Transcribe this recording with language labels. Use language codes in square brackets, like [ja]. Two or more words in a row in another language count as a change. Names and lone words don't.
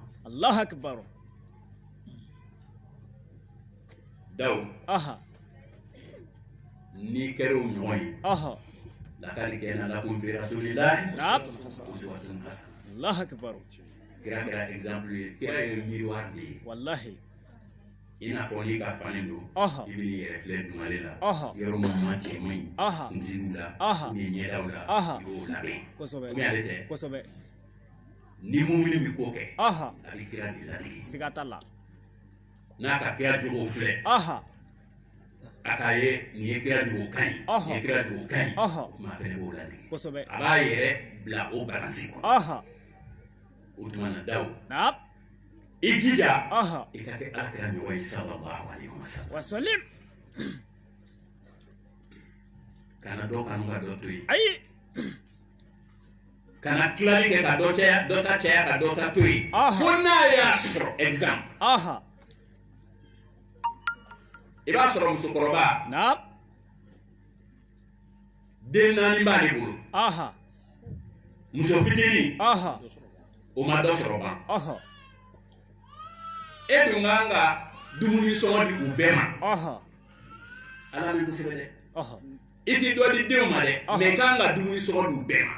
[ar] الله أكبر [bm] daw ni kɛra o ɲɔgɔn ye lakali kɛna [ar] لكم في رسول الله أسوة حسنة الله أكبر [bm] kira kɛra exemple ye kira ye miroir de ye wallahi i n'a fɔ n'i ka fani don i bɛ n'i yɛrɛ filɛ dungale la yɔrɔ min ma cɛ man ɲi nsigiw la ni ɲɛdaw la i b'o labɛn komi ale tɛ kosɛbɛ ni mumini bɛ ko kɛ a bɛ kira de ladege siga t'a la n'a ka kira jogow filɛ a k'a ye nin ye kira jogo ka ɲi nin ye kira jogo ka ɲi maa fɛnɛ b'o ladege kosɛbɛ a b'a yɛrɛ bila o balansi kɔnɔ o tuma na daw i jija i ka kɛ alakira ɲɔgɔn ye [ar] صلى الله عليه وسلم [bm] kana dɔ kanu ka dɔ to yen ayi kana tilali kɛ ka dɔ ta caya ka dɔ ta to yen fo n'a y'a sɔrɔ exemple i b'a sɔrɔ musokɔrɔba den 4 b'ale bolo muso fitinin o ma dɔ sɔrɔ ban e dun kan ka dumuni sɔngɔ di u bɛɛ ma ala bɛ kosɛbɛ dɛ i t'i dɔ di denw ma dɛ mais i kan ka dumuni sɔngɔ di u bɛɛ ma